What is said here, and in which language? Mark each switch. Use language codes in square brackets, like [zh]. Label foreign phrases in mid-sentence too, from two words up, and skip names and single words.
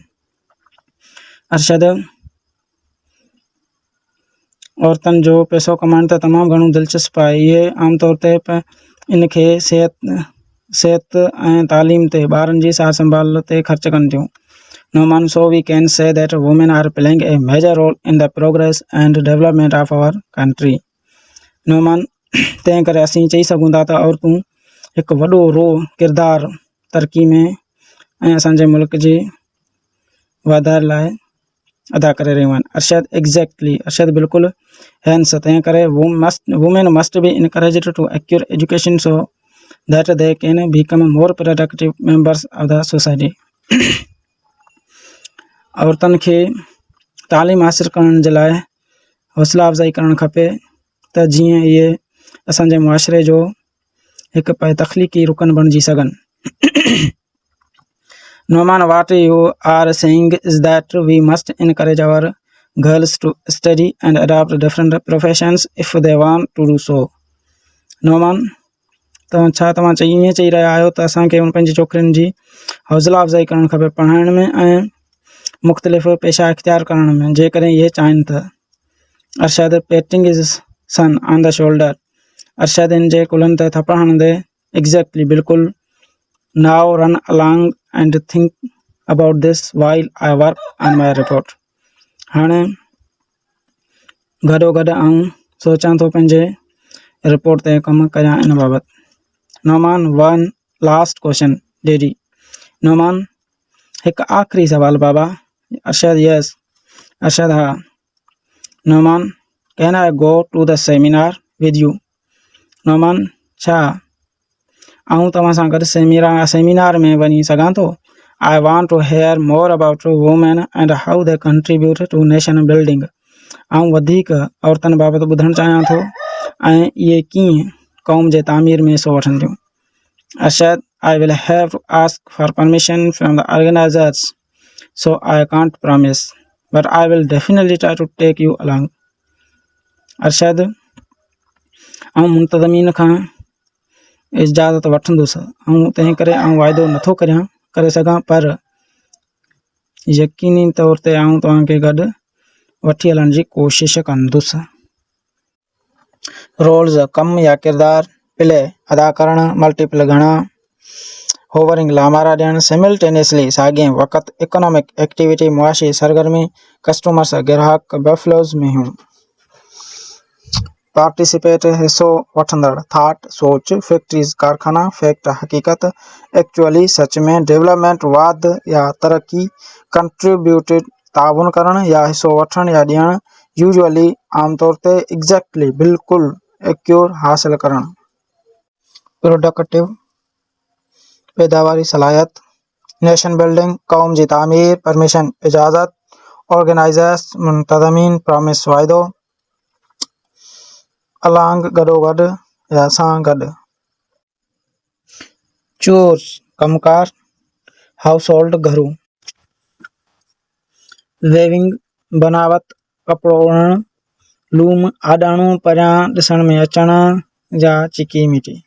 [sd] Arshad, औरतुनि जो पैसो कमाइण त तमामु घणो दिलचस्प आहे. इहे आमतौर ते इनखे सिहत ऐं तालीम ते ॿारनि जी सार संभाल ते ख़र्च कनि थियूं. [en] Noman, so we can say that women are playing a major role in the progress and development of our country. Noman, [sd] तंहिं करे असीं चई सघूं था त औरतूं हिकु वॾो किरदारु तरक़ी में ऐं असांजे मुल्क जे वाधारे लाइ अदा करे रहियूं आहिनि. Arshad, exactly. Arshad, बिल्कुलु. [en] Hence, [sd] तंहिं करे [en] women must be encouraged to acquire education so that they can become more productive members of the society. [sd] औरतुनि खे तालीम हासिलु करण जे लाइ हौसला अफ़ज़ाई करणु खपे त जीअं इहे असांजे मुआशिरे जो हिक पे तख्लीकी रुकन बणिजी सघनि। [en] Noman, what you are saying is that we must encourage our girls to study and adopt different professions if they want to do so. Noman, [sd] छा तव्हां ईअं चई रहिया आहियो त असांखे पंहिंजी छोकिरियुनि जी हौसला अफ़ज़ाई करणु खपे पढ़ाइण में ऐं मुख़्तलिफ़ पेशा इख्तियार करण में जेकॾहिं इहे चाहिनि था। [en] Arshad patting his son on the shoulder, [sd] अरशद इन जे कुल्हनि ते थपड़ हणंदे, एग्जैक्टली बिल्कुलु, [en] Now run along and think about this while I work on my report. [sd] हाणे गॾो गॾु आऊं सोचां थो पंहिंजे रिपोर्ट ते कमु करियां इन बाबति। [en] Noman, One last question daddy. [sd] नोमान, हिकु आख़िरी सवाल बाबा। अरशद, यस। अरशद, हा। [en] Noman, Can I go to the seminar with you? [sd] नोमान, छा आऊं तव्हां सां गॾु सेमिनार में वञी सघां थो? [en] I want to hear more about women and how they contribute to nation building. [sd] आऊं वधीक औरतुनि बाबति ॿुधणु चाहियां थो ऐं इहे कीअं क़ौम जे तामीर में हिसो वठंदियूं। [en] Arshad, I will have to ask for permission from the organizers, so I can't promise, but I will definitely try to take you along. [sd] अरशद, आऊं मुंतज़मीन खां इजाज़त वठंदुसि ऐं तंहिं करे आऊं वाइदो नथो करे सघां, पर यकीनी तौर ते आऊं तव्हांखे गॾु वठी हलण जी कोशिशि कंदुसि। रोल्स, कम या किरदार, प्ले, अदा करणु, मल्टीपल घणा, होवरिंग, लामारा ॾियणु, सिमिल्टेनियसली, साॻिए वक़्त, [en] economic activity, [sd] मुआशी सरगर्मी, कस्टमर्स, ग्राहक, बफलोज़ में हूं। पार्टिसिपेट, हिस्सो वठंदड़, थाट, सोच, फैक्ट्रीज, कारखाना, फैक्ट, हकीकत, एक्चुअली, सच में, डेवलपमेंट, वाद या तरक्की, कंट्रीब्यूटेड, ताउन करणु या हिस्सो वठणु या ॾियणु, यूजुअली, आमतौर ते, एग्जैक्टली, बिल्कुलु, एक्योर, हासिल करणु। प्रोडक्टिव, पैदावारी सलाहियत, [en] nation building, [sd] कौम जी तामीर, परमिशन, इजाज़त, ऑर्गेनाइजर्स, मुंतज़मीन, प्रॉमिस, वाइदो, अलॉन्ग, गॾो गॾु या सां गॾु। चोर्स, कमकार, [en] house hold, [sd] घरू। वेविंग, बनावट, कपिड़ो उणणु, लूम, आॾाणो, परियां ॾिसण में अचणु या चिकी मिटी।